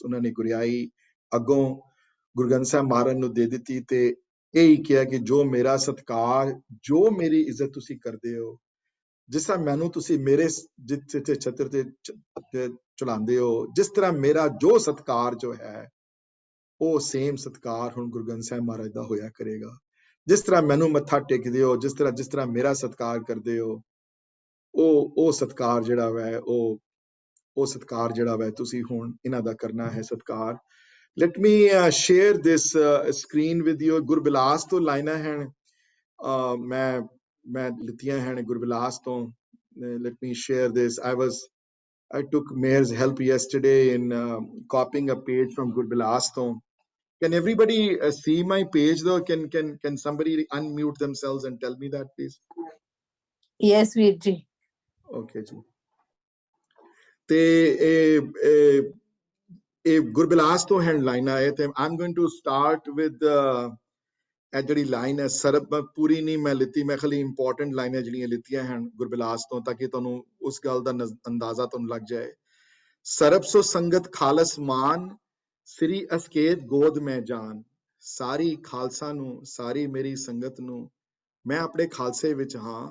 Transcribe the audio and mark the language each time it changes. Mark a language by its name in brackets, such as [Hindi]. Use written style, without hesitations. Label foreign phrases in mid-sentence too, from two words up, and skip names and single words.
[Punjabi] ਉਹਨਾਂ ਨੇ ਗੁਰਿਆਈ ਅੱਗੋਂ ਗੁਰੂ ਗ੍ਰੰਥ ਸਾਹਿਬ ਮਹਾਰਾਜ ਨੂੰ ਦੇ ਦਿੱਤੀ ਤੇ ਇਹ ਹੀ ਕਿਹਾ ਕਿ ਜੋ ਮੇਰਾ ਸਤਿਕਾਰ, ਜੋ ਮੇਰੀ ਇੱਜ਼ਤ ਤੁਸੀਂ ਕਰਦੇ ਹੋ, ਜਿਸ ਤਰ੍ਹਾਂ ਮੈਨੂੰ ਤੁਸੀਂ ਮੇਰੇ ਜਿੱਥੇ ਛਤਰ ਤੇ ਚਲਾਉਂਦੇ ਹੋ, ਜਿਸ ਤਰ੍ਹਾਂ ਮੇਰਾ ਜੋ ਸਤਿਕਾਰ ਜੋ ਹੈ ਉਹ ਸੇਮ ਸਤਿਕਾਰ ਹੁਣ ਗੁਰੂ ਗ੍ਰੰਥ ਸਾਹਿਬ ਮਹਾਰਾਜ ਦਾ ਹੋਇਆ ਕਰੇਗਾ। ਜਿਸ ਤਰ੍ਹਾਂ ਮੈਨੂੰ ਮੱਥਾ ਟੇਕਦੇ ਹੋ, ਜਿਸ ਤਰ੍ਹਾਂ ਮੇਰਾ ਸਤਿਕਾਰ ਕਰਦੇ ਹੋ, ਉਹ ਸਤਿਕਾਰ ਜਿਹੜਾ ਵੈ ਉਹ ਸਤਿਕਾਰ ਜਿਹੜਾ ਵੈ ਤੁਸੀਂ ਹੁਣ ਇਹਨਾਂ ਦਾ ਕਰਨਾ ਹੈ ਸਤਿਕਾਰ। [English] Let me share this screen with you. [Punjabi] ਗੁਰਬਿਲਾਸ ਤੋਂ ਲਾਈਨਾਂ ਹਨ ਮੈਂ ਲਿਤੀਆਂ ਹਨ ਗੁਰਬਿਲਾਸ ਤੋਂ. [English] Let me share this. I took Mayor's help yesterday in copying a page from Gurbilas ਤੋਂ. Can everybody see my page though? Can somebody unmute themselves and tell me that, please? Yes, Veerji. [Punjabi] Okay ji. ਤੇ ਇਹ ਗੁਰਬਿਲਾਸ ਤੋਂ ਹੈ ਲਾਈਨ ਆਏ ਤੇ [English] I'm going to start with [Punjabi] ਇਹ ਜਿਹੜੀ ਲਾਈਨ ਹੈ ਸਰਬ ਪੂਰੀ ਨਹੀਂ ਮੈਂ ਲਿੱਤੀ, ਮੈਂ ਖਾਲੀ ਇੰਪੋਰਟੈਂਟ ਲਾਈਨਾਂ ਜਿਹੜੀਆਂ ਲਿੱਤੀਆਂ ਹਨ ਗੁਰਬਿਲਾਸ ਤੋਂ ਤਾਂ ਕਿ ਤੁਹਾਨੂੰ ਉਸ ਗੱਲ ਦਾ ਅੰਦਾਜ਼ਾ ਤੁਹਾਨੂੰ ਲੱਗ ਜਾਏ. ਸਰਬ ਸੋ ਸੰਗਤ ਖਾਲਸ ਮਾਨ ਸ੍ਰੀ ਅਸਕੇਤ ਗੋਦ ਮੈਂ ਜਾਨ. ਸਾਰੀ ਖਾਲਸਾ ਨੂੰ, ਸਾਰੀ ਮੇਰੀ ਸੰਗਤ ਨੂੰ, ਮੈਂ ਆਪਣੇ ਖਾਲਸੇ ਵਿੱਚ ਹਾਂ.